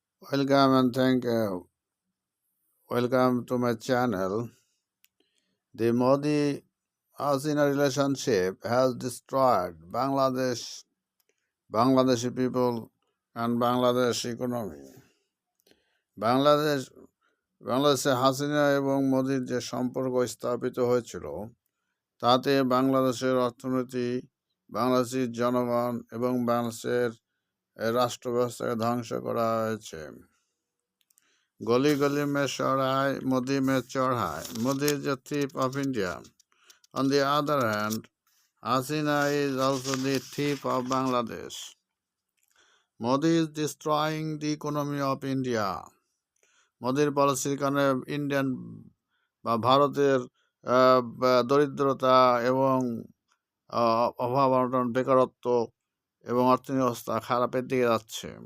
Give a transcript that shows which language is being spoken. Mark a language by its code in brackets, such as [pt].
[en] Welcome and welcome to my channel. The Modi Hasina relationship has destroyed Bangladeshi people, and Bangladesh economy. [bn] Bangladesh বাংলাদেশে হাসিনা এবং মোদির যে সম্পর্ক স্থাপিত হয়েছিল তাতে বাংলাদেশের অর্থনীতি, বাংলাদেশের জনগণ এবং বাংলাদেশের রাষ্ট্র ব্যবস্থাকে ধ্বংস করা হয়েছে। [hi] गली गली में चौराहे, Modi में चौराहे. [en] Modi is the thief of India. On the other hand, Hasina is also the thief of Bangladesh. Modi is destroying the economy of India. [bn] মোদির পলিসির কারণে ইন্ডিয়ান বা ভারতের দরিদ্রতা এবং অভাব অনটন, বেকারত্ব এবং অর্থনৈতিক অবস্থা খারাপের দিকে যাচ্ছে।